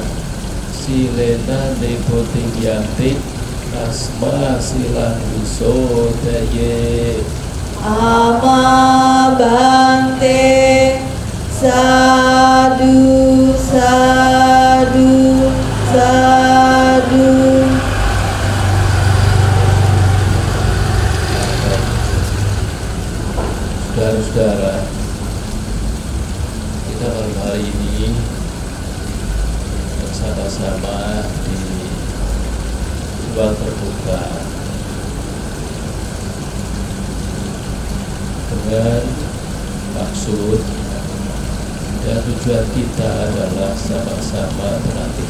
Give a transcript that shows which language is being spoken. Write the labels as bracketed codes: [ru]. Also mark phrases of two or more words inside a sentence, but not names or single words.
[pi] Silena niputing yanti. Asma silang usodaye. Amabhante. Sadu, sadu, sadu. [id] Saudara-saudara, kita malam hari ini bersama-sama di ruang terbuka dengan maksud dan tujuan kita adalah sama-sama berlatih.